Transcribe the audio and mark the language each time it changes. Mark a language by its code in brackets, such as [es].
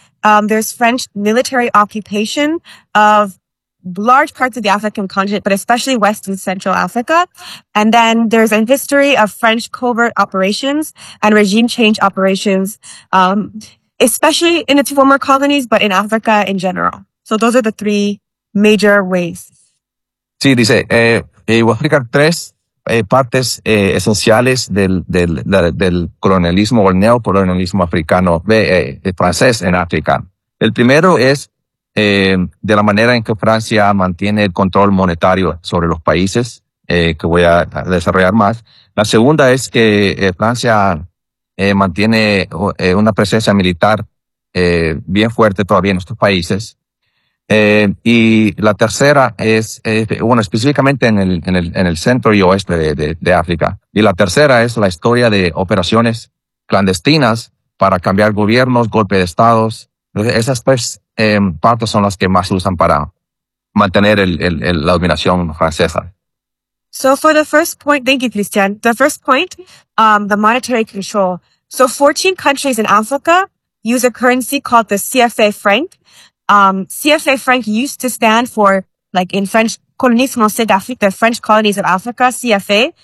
[en] There's French military occupation of large parts of the African continent, but especially West and Central Africa. And then there's a history of French covert operations and regime change operations, especially in its former colonies, but in Africa in general. So those are the three major ways. [es] Sí, dice, voy a explicar tres partes esenciales del colonialismo o el neocolonialismo africano, francés en África. El primero es de la manera en que Francia mantiene el control monetario sobre los países, que voy a desarrollar más. La segunda es que Francia mantiene una presencia militar bien fuerte todavía en estos países. Y la tercera es, bueno, específicamente en el centro y oeste de África. Y la tercera es la historia de operaciones clandestinas para cambiar gobiernos, golpe de estados. Esas tres partes son las que más usan para mantener la dominación francesa. [en] So for the first point, thank you, Christian. The first point, the monetary control. So 14 countries in Africa use a currency called the CFA franc. CFA franc used to stand for, like in French, the French colonies of Africa, CFA.